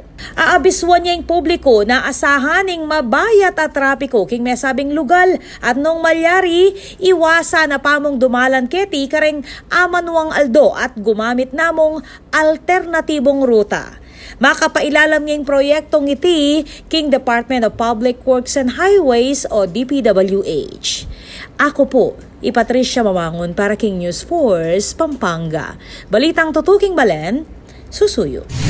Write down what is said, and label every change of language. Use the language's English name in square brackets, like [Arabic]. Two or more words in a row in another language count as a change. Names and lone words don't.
[Pampanga] Aabiswan niya yung publiko na asahan ning mabayat at trapiko king may sabing lugal at nung malyari iwasa na pamong dumalan keti kareng amanuang aldo at gumamit namong alternatibong ruta. Makapailalam ngayong proyektong iti king Department of Public Works and Highways o DPWH. Ako po, Patricia Mamangon para king News Force, Pampanga. Balitang tutuking balen, susuyo.